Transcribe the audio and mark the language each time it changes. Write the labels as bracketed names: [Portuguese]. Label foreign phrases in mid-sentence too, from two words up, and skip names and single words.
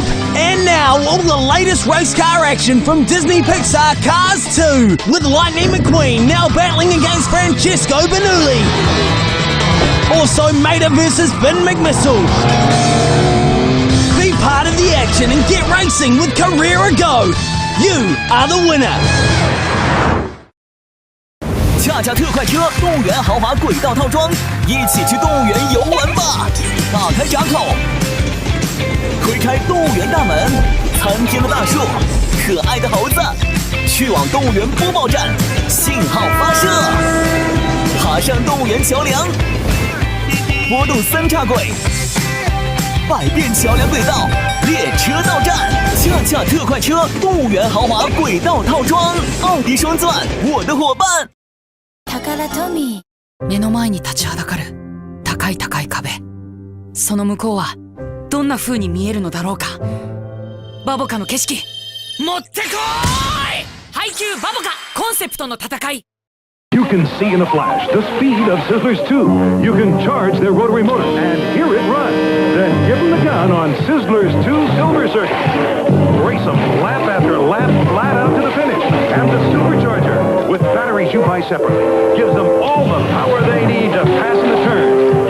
[English] And now, all the latest race car action from Disney Pixar Cars 2! With Lightning McQueen now battling against Francesco Bernoulli! Also Mater versus Finn McMissile! Be part of the action and get racing with Carrera Go! You are the winner! [Chinese] 恰恰特快车动物园豪华轨道套装，一起去动物园游玩吧！打开闸口，推开动物园大门，参天的大树，可爱的猴子，去往动物园播报站，信号发射，爬上动物园桥梁，拨动三岔轨，百变桥梁轨道，列车到站，恰恰特快车动物园豪华轨道套装，奥迪双钻，我的伙伴。 [Japanese] タカラトミー、目の前に立ちはだかる高い高い壁。その向こうはどんな風に見えるのだろうか。バボカの景色、持ってこーい。配給バボカコンセプトの戦い。 [English] You can see in a flash the speed of Sizzlers 2. You can charge their rotary motor and hear it run. Then give them the gun on Sizzlers 2 Silver Circuit. Race them lap after lap flat out to the finish. And the supercharger, with batteries you buy separately, gives them all the power they need to pass in the turn.